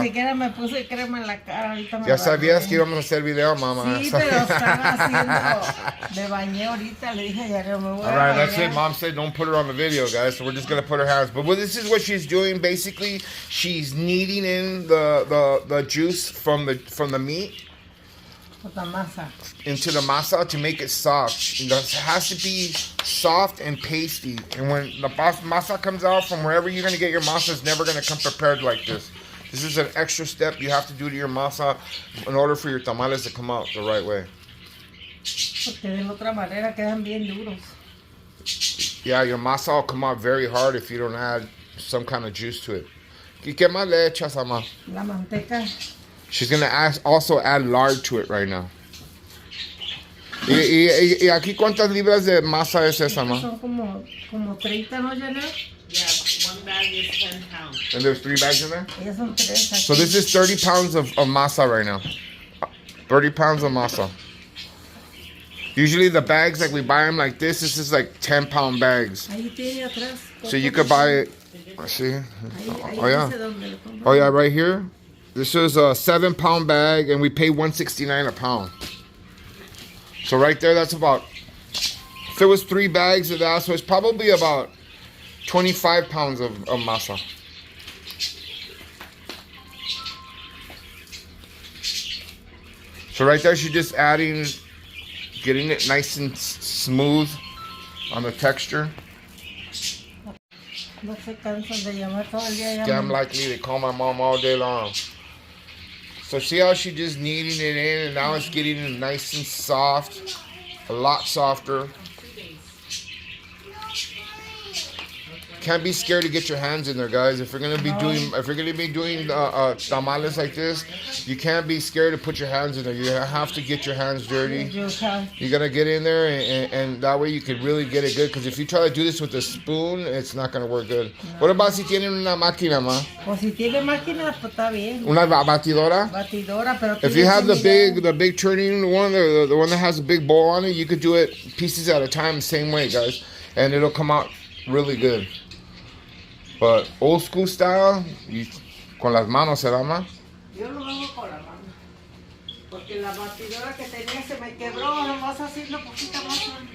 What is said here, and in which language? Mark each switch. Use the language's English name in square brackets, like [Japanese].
[Spanish] ni siquiera me puse crema en la cara. Ahorita me Ya sabías bañé. que íbamos a hacer video, mamá. Sí, pero estaba haciendo. Me bañé ahorita, le dije ya no me voy a [English] All right, [Spanish] bañar. [English] that's it. Mom said don't put her on the video, guys. So we're just gonna put her hands. But this is what she's doing. Basically, she's kneading in the juice from the meat [Spanish] La masa. [English] into the masa to make it soft. It has to be soft and pasty. And when the masa comes out from wherever you're gonna get your masa, it's never gonna come prepared like this. This is an extra step you have to do to your masa in order for your tamales to come out the right way. [Spanish] Porque de la otra manera quedan bien duros. [English] Yeah, your masa will come out very hard if you don't add some kind of juice to it. [Spanish] ¿Y qué más le echas, mamá? La manteca. [English] She's gonna also add lard to it right now. [Spanish] ¿Y aquí cuántas libras de masa es esa, mamá? Son como 30, ¿no, Janet? [English] Yeah, one bag is 10 pounds. And there's 3 bags in there? [Spanish] Ellas son 3 aquí. [English] So this is 30 pounds of masa right now. 30 pounds of masa. Usually the bags, like we buy them like this is like 10-pound bags. [Spanish] Ahí tiene atrás. [English] So you could buy it, see? [Spanish] Ahí [English] Oh yeah. [Spanish] dice dónde lo compro. [English] Oh yeah, right here. This is a 7-pound bag and we pay $1.69 a pound. So right there, that's about, if it was 3 bags of that, so it's probably about 25 pounds of masa. So right there, she's just adding, getting it nice and smooth on the texture. [Spanish] No se cansan de llamar todo el día. [English] Damn likely they call my mom all day long. So see how she just kneading it in and now it's getting nice and soft, a lot softer. Can't be scared to get your hands in there, guys. If you're gonna be doing tamales like this, you can't be scared to put your hands in there. You have to get your hands dirty. You gotta get in there, and that way you can really get it good. Because if you try to do this with a spoon, it's not gonna work good. [Spanish] What about si tienen una máquina, ma? Pues si tiene máquina, pues está bien. Una batidora? Batidora, pero [English] If you have the big turning one, the one that has a big bowl on it, you could do it pieces at a time, the same way, guys, and it'll come out really good. [Spanish] But old school style, con las manos, ¿se da más? Yo lo hago con la mano. Porque la batidora que tenía se me quebró, nomás haciendo poquita más.